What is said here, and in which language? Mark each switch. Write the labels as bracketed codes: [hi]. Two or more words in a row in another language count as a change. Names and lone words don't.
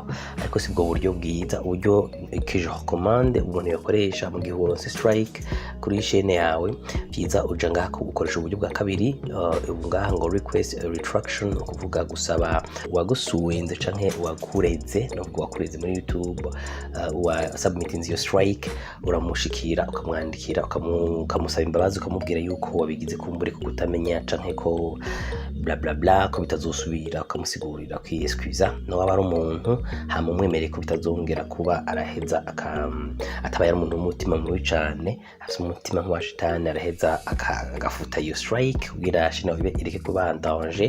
[rn] Ariko sibwo buryo bwiza, uburyo kije recommande umuntu yakoresha mu gihe uronse strike kuri chaîne yawe. Byiza uja ngaha ukoresha uburyo bwa kabiri, ngaha ngo [en] request a retraction, [rn] kuvuga gusaba wagusuwenze canke wakureze no wakureze muri YouTube wa [en] submitting your strike. [rn] Uramushikira ukamwandikira ukamusaba imbabazi ukamubwira yuko wabigize kumbure ko kutamenya canke ko bla bla bla ko bitazosubira, ukamusigurira kwiyesquiza no waba ari umuntu hama umwemereye ko bitazongera kuba araheza atabaye ari umuntu w'umutima mubi cane, afite umutima nk'uwa shitani, araheza agafuta iyo strike kugira shina bibe ireke kuba danger.